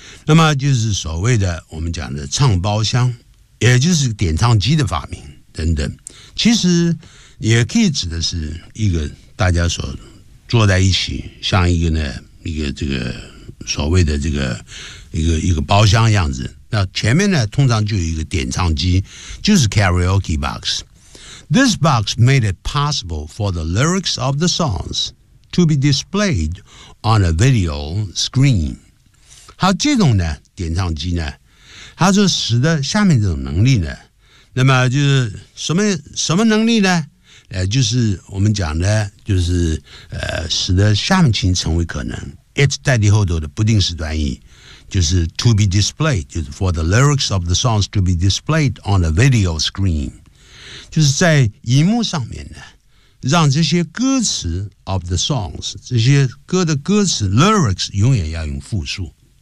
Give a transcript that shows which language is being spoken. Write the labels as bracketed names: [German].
[Chinese] 那么就是所谓的我们讲的唱包箱，也就是点唱机的发明等等，其实也可以指的是一个大家所坐在一起，像一个呢一个这个所谓的这个一个包厢样子。那前面呢通常就有一个点唱机，就是 karaoke box。 [English] This box made it possible for the lyrics of the songs to be displayed on a video screen。 [Chinese] 好，这种呢点唱机呢，它就使得下面这种能力呢，那么就是什么能力呢，就是我们讲的，就是使得下面情成为可能。 It 代替后头的不定式短语，就是 [English] to be displayed， [Chinese] 就是 [English] for the lyrics of the songs to be displayed on a video screen， [Chinese] 就是在荧幕上面呢，让这些歌词 [English] of the songs， [Chinese] 这些歌的歌词 lyrics 永远要用复数。